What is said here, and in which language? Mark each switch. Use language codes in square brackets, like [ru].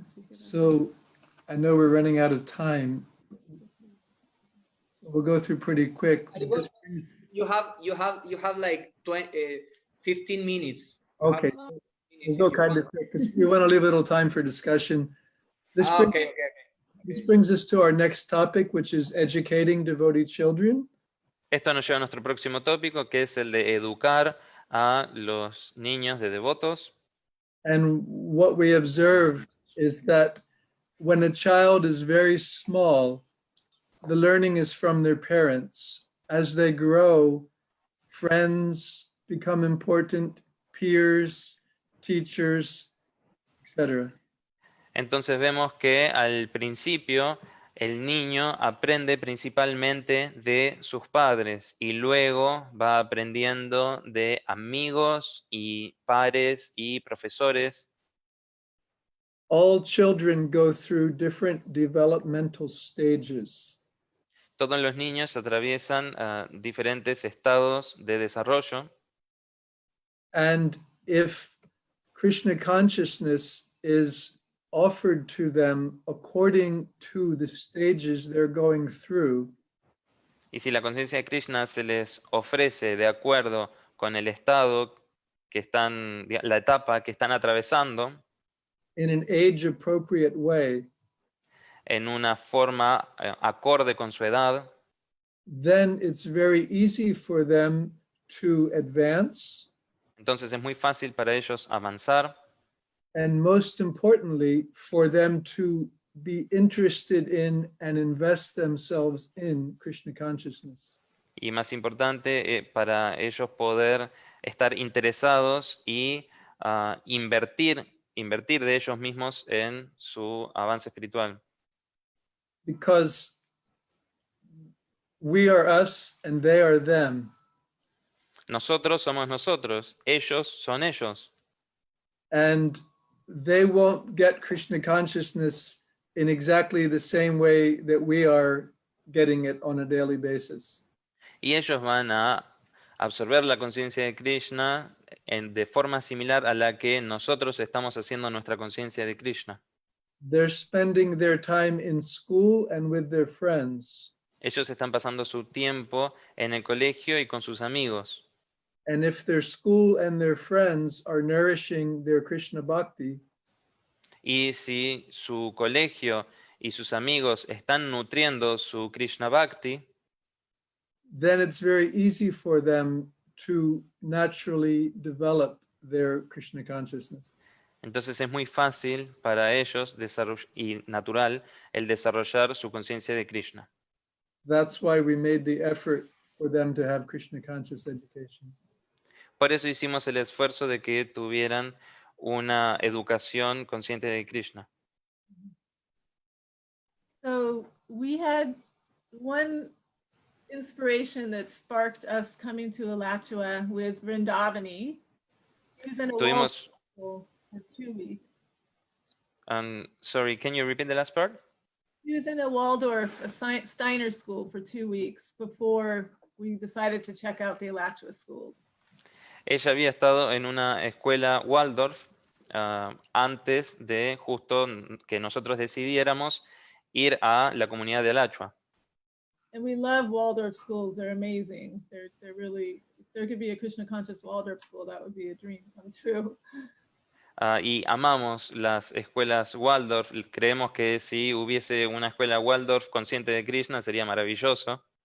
[en] So I know we're running out of time. We'll go through pretty quick. You have like 15 minutes. Okay, we'll go kind of quick because we want to leave a little time for discussion. This brings us to our next topic, which is educating devotee children. [es] Esto nos lleva a nuestro próximo tópico, que es el de educar a los niños de devotos. [en] And what we observed is that when a child is very small, the learning is from their parents. As they grow, friends become important, peers, teachers, etc. [es] Entonces vemos que al principio el niño aprende principalmente de sus padres y luego va aprendiendo de amigos y pares y profesores. [en] All children go through different developmental stages. [es] Todos los niños atraviesan diferentes estados de desarrollo. [en] And if Krishna consciousness is offered to them according to the stages they're going through, [es] Y si la conciencia de Krishna se les ofrece de acuerdo con el estado que están, la etapa que están atravesando, [en] in an age appropriate way, [es] en una forma acorde con su edad, [en] then it's very easy for them to advance [es] entonces es muy fácil para ellos avanzar [en] and most importantly, for them to be interested in and invest themselves in Krishna consciousness. [es] Y más importante, para ellos poder estar interesados y invertir de ellos mismos en su avance espiritual. [en] Because we are us and they are them. [es] Nosotros somos nosotros, ellos son ellos. [en] And they won't get Krishna consciousness in exactly the same way that we are getting it on a daily basis. [es] Y ellos van a absorber la conciencia de Krishna de forma similar a la que nosotros estamos haciendo nuestra conciencia de Krishna. [en] They're spending their time in school and with their friends. [es] Ellos están pasando su tiempo en el colegio y con sus amigos. [en] And if their school and their friends are nourishing their Krishna bhakti, [es] Y si su colegio y sus amigos están nutriendo su Krishna Bhakti, [en] then it's very easy for them to naturally develop their Krishna consciousness. [es] entonces es muy fácil para ellos y natural el desarrollar su conciencia de Krishna. [en] That's why we made the effort for them to have Krishna conscious education. [es] Por eso hicimos el esfuerzo de que tuvieran una educación consciente de Krishna. [en] So we had one inspiration that sparked us coming to Alachua with Vrindavani. He was in a [es] Tuvimos, [en] school for 2 weeks. sorry, can you repeat the last part? He was in a Waldorf, a Steiner school for 2 weeks before we decided to check out the Alachua schools. [es] Ella había estado en una escuela Waldorf antes de justo que nosotros decidiéramos ir a la comunidad de Alachua. [en] And we love Waldorf schools. They're amazing. They're really, if there could be a Krishna conscious Waldorf school, that would be a dream come true. [es] Y amamos las escuelas Waldorf. Creemos que si hubiese una escuela Waldorf consciente de Krishna sería maravilloso.